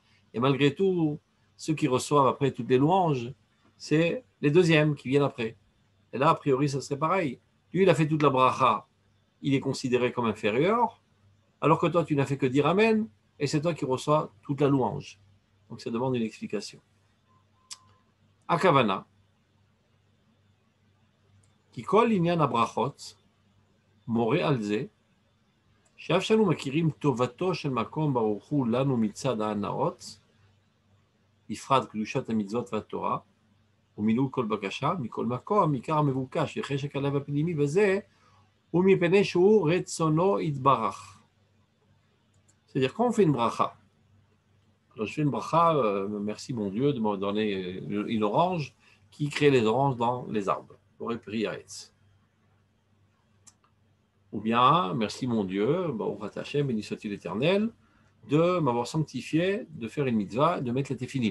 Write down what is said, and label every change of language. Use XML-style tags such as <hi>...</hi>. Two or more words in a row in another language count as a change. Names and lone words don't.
<fr>Et malgré tout, ceux qui reçoivent après toutes les louanges, c'est les deuxièmes qui viennent après. Et là, a priori, ça serait pareil. Lui, il a fait toute la bracha. Il est considéré comme inférieur, alors que toi, tu n'as fait que dire Amen, et c'est toi qui reçois toute la louange. Donc, ça demande une explication.</fr> <he>הכוונה. כי כל ענין הברכות, מורה על זה, שאף שאנו מכירים טובתו של מקום ברוך הוא לנו מצד ההנאות, בפרט קדושת המצוות והתורה, ומילוי כל בקשה, מכל מקום, עיקר המבוקש, וחשק הלב הפנימי בזה, ומפני שהוא רצונו יתברך.</he> <fr>C'est-à-dire, quand on fait une bracha, alors je fais une bracha, merci mon Dieu de me donner une orange, qui crée les oranges dans les arbres,</fr> <he>בורא פרי העץ.</he> <fr>Ou bien, merci mon Dieu,</fr> <he>ברוך השם,</he> <fr>béni soit-il l'Éternel, de m'avoir sanctifié, de faire une mitzvah, de mettre les tefilim.</fr>